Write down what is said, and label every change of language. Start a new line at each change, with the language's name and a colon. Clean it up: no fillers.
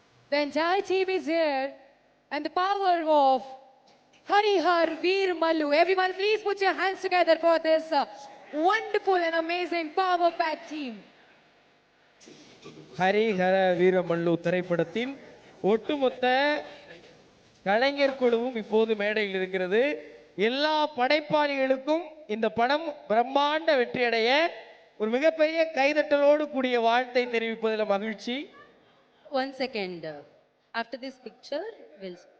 English: The entire team is here, and the power of Harihar Veer Mallu. Everyone, please put your hands together for this wonderful and amazing power-packed team.
Tamil: Harihara Veeramallu திரைப்படத்தின் ஒட்டுமொத்த கலைஞர் குழுவும் இப்போது மேடையில் இருக்கிறது. எல்லா படைப்பாளிகளுக்கும் இந்த படம் பிரம்மாண்ட வெற்றியடைய ஒரு மிகப்பெரிய கைதட்டலோடு கூடிய வாழ்த்தை தெரிவிப்பதில் மகிழ்ச்சி.
English: One second. After this picture, we'll.